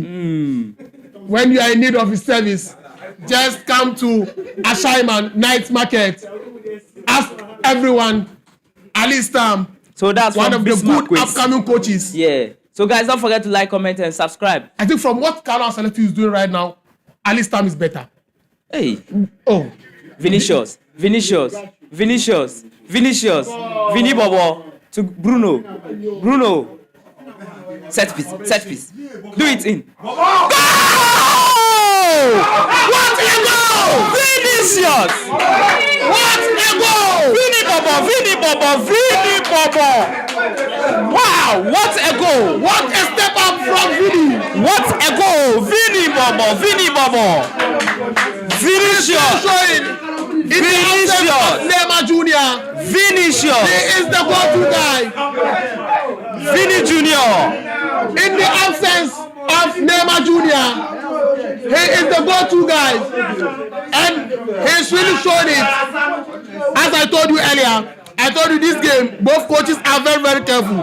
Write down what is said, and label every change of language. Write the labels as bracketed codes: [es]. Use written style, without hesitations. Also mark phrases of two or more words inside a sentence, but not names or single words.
[en] When you are in need of his service, just come to Ashaiman Night Market. Ask everyone. Alistam. So that's one of the good quiz. Upcoming coaches. Yeah. So guys, don't forget to like, comment, and subscribe. I think from what Carlo Ancelotti is doing right now, Alistam is better. Hey. Oh. Vinicius. Vini Bobo to Bruno. Set piece. Do it in. Go! What a goal! Vinicius! What a goal! Vini Bobo! Wow! What a goal! What a step up from Vini! What a goal! Vini Bobo! Vinicius! Neymar Jr. Vinicius! He is the go-to guy. Vini Jr. In the absence of Neymar Jr., he is the go-to guy. And he's really shown it. As I told you earlier, this game, both coaches are very, very careful.